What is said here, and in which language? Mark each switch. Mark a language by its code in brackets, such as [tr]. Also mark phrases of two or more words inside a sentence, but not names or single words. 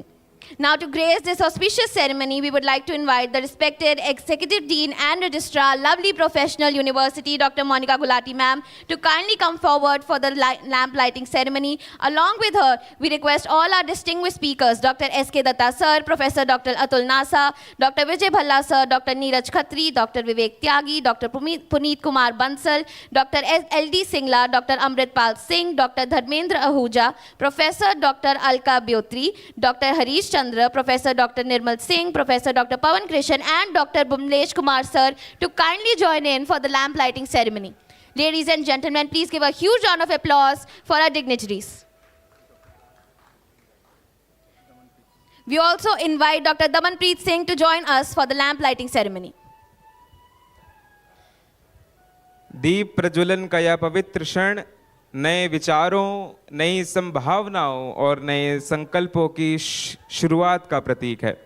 [en] Now, to grace this auspicious ceremony, we would like to invite the respected Executive Dean and Registrar, Lovely Professional University, Dr. Monica Gulati ma'am, to kindly come forward for the lamp lighting ceremony. Along with her, we request all our distinguished speakers, Dr. S.K. Datta sir, Professor Dr. Atul Nasa, Dr. Vijay Bhalla sir, Dr. Neeraj Khatri, Dr. Vivek Tyagi, Dr. Puneet Kumar Bansal, Dr. L.D. Singla, Dr. Amritpal Singh, Dr. Dharmendra Ahuja, Professor Dr. Alka Biotri, Dr. Harish Chandra, Professor Dr. Nirmal Singh, Professor Dr. Pawan Krishan, and Dr. Bumlesh Kumar sir to kindly join in for the lamp lighting ceremony. Ladies and gentlemen, please give a huge round of applause for our dignitaries. We also invite Dr. Damanpreet Singh to join us for the lamp lighting ceremony. [hi] दीप प्रज्वलन का यह पवित्र क्षण नए विचारों, नई संभावनाओं और नए संकल्पों की शुरुआत का प्रतीक है.